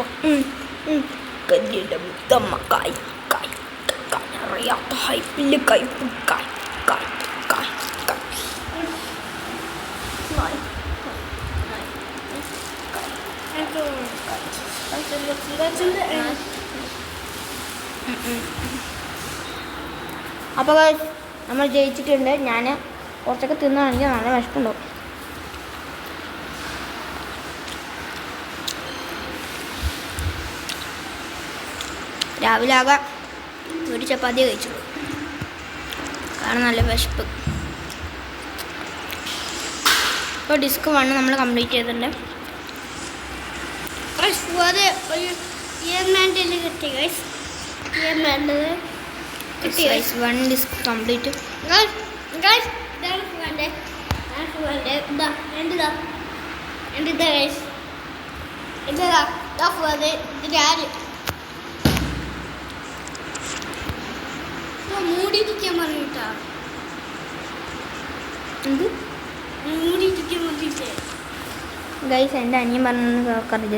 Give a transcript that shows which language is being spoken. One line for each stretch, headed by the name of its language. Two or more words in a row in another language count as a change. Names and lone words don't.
Malayalam: Kadidam tama kai riak hai pilih kai. അപ്പോൾ നമ്മൾ ജയിച്ചിട്ടുണ്ട്. ഞാൻ കുറച്ചൊക്കെ തിന്നാണെങ്കിൽ നല്ല വിശപ്പുണ്ടാവും. രാവിലെ ആകെ ഒരു ചപ്പാത്തി കഴിച്ചുള്ളൂ, കാരണം നല്ല വിശപ്പ്. ഇപ്പോൾ ഡിസ്ക് 1 നമ്മൾ കംപ്ലീറ്റ് ചെയ്തിട്ടുണ്ട്.
English: One disk complete.
Malayalam: Guys, മൂടിയിരിക്കാൻ പറഞ്ഞിട്ടാ. ഗൈസ്, എൻ്റെ അനിയൻ പറഞ്ഞൊന്നും കേൾക്കരുത്.